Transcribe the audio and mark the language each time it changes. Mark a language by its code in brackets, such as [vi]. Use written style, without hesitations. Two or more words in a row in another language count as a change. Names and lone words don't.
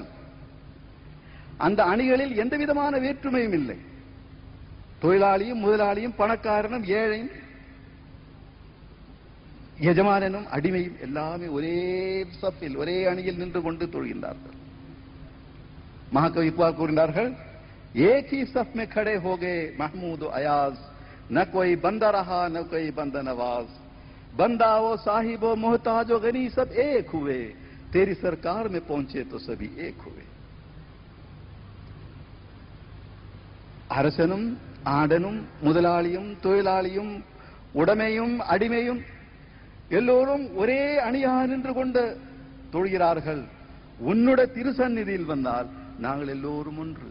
[ta] அந்த அணிகளில் எந்த விதமான வேற்றுமையும் இல்லை. தொழிலாளியும் முதலாளியும் பணக்காரனும் ஏழையும் எஜமானனும் அடிமையும் எல்லாமே ஒரே சப்பில் ஒரே அணியில் நின்று கொண்டு தொழுகின்றார்கள். மகாகவி இக்பால் கூறினார்கள், [ur] ایک ہی صف میں کھڑے ہو گئے محمود ایاز، نہ کوئی بندہ رہا نہ کوئی بندہ نواز، بندہ وہ صاحب وہ محتاج وہ غنی سب ایک ہوئے، تیری سرکار میں پہنچے تو سبھی ایک ہوئے. [ta] அரசனும் ஆடனும் முதலாளியும் தொழிலாளியும் உடைமையும் அடிமையும் எல்லோரும் ஒரே அணியாக நின்று கொண்டு தொழுகிறார்கள். உன்னுடைய திருசந்நிதியில் வந்தால் நாங்கள் எல்லோரும் ஒன்று.